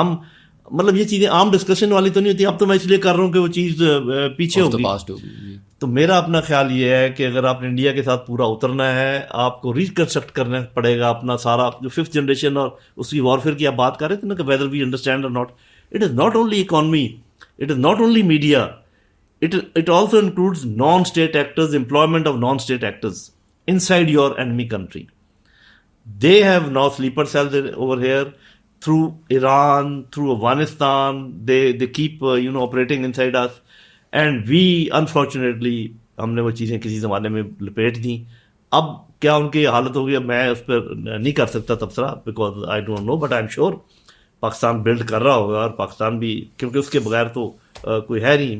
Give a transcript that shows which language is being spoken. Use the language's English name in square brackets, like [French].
[Urdu] ہم مطلب یہ چیزیں عام ڈسکشن والی تو نہیں ہوتی. اب تو میں اس لیے کر رہا ہوں کہ وہ چیز پیچھے ہوگی. تو میرا اپنا خیال یہ ہے کہ اگر آپ نے انڈیا کے ساتھ پورا اترنا ہے, آپ کو ریکنسٹرکٹ کرنا پڑے گا اپنا سارا جو 5th جنریشن اور اس کی وارفیئر کی آپ بات کر رہے تھے نا کہ [English] Whether we understand اور not. It is not only economy, it is not only media, it also includes non-state actors, employment of non-state actors inside your enemy country. They have now sleeper cells over here through Iran, through Afghanistan. They keep operating inside us, and we unfortunately [Urdu] ہم نے وہ چیزیں کسی زمانے میں لپیٹ دیں. اب کیا ان کی حالت ہوگی, اب میں اس پر نہیں کر سکتا تبصرہ, [English] because I don't know, but I am sure [Urdu] Pakistan blood کر رہا ہوگا, اور پاکستان بھی, کیونکہ اس کے بغیر تو کوئی ہے نہیں.